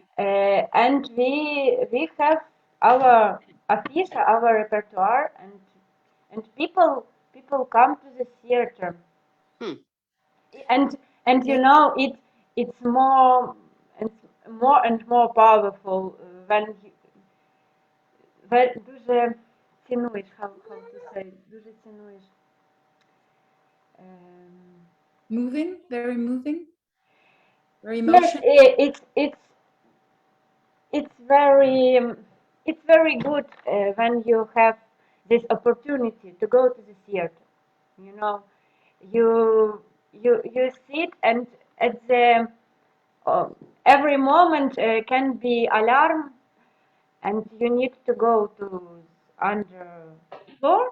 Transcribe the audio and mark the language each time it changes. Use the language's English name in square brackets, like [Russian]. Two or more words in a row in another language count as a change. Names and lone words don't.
[English] And we have our affiche, our repertoire, and people come to the theater, Hmm. and and you Yes. know it's and more powerful when [Ukrainian] дуже цінуєш, [English] how to say, [Ukrainian] дуже цінуєш. Um, [English] Moving, very moving, very yes, emotional. it's very it's very good when you have this opportunity to go to the theater. You know, you sit, and at the uh, every moment can be alarm, and you need to go to under floor,